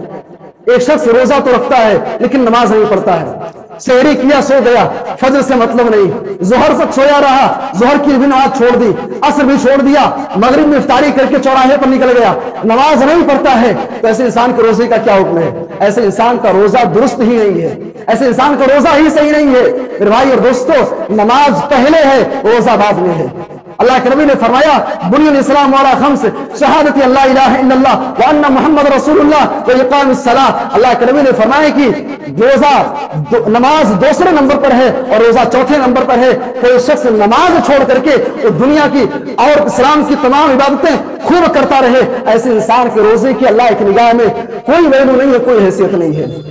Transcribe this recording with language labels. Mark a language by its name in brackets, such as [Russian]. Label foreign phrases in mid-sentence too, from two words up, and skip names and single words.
[Urdu] ایک شخص روزہ تو رکھتا ہے لیکن نماز نہیں پڑھتا ہے، سحری کیا سو گیا، فجر سے مطلب نہیں، ظہر تک سویا رہا، ظہر کی بھی نماز چھوڑ دی، عصر بھی چھوڑ دیا، مغرب میں افطاری کر کے چوراہے پر نکل گیا، نماز نہیں پڑھتا ہے، تو ایسے انسان کے روزے کا کیا حکم ہے؟ ایسے انسان کا روزہ درست ہی نہیں ہے، ایسے انسان کا روزہ ہی صحیح نہیں ہے۔ میرے بھائی اور دوستو، نماز پہلے ہے، روزہ بعد میں ہے۔ اللہ کے نبی نے فرمایا [Arabic] بني الإسلام على خمس شهادة أن لا إله إلا الله وأن محمدا رسول الله وإقام الصلاة. [Urdu] اللہ کے نبی نے فرمایا کہ روزہ نماز دوسرے نمبر پر ہے اور روزہ چوتھے نمبر پر ہے. کوئی شخص نماز چھوڑ کر کے وہ دنیا کی اور اسلام کی تمام عبادتیں خوب کرتا رہے، ایسے انسان کے روزے کی اللہ کی نگاہ میں کوئی ویلیو نہیں ہے، کوئی حیثیت نہیں ہے.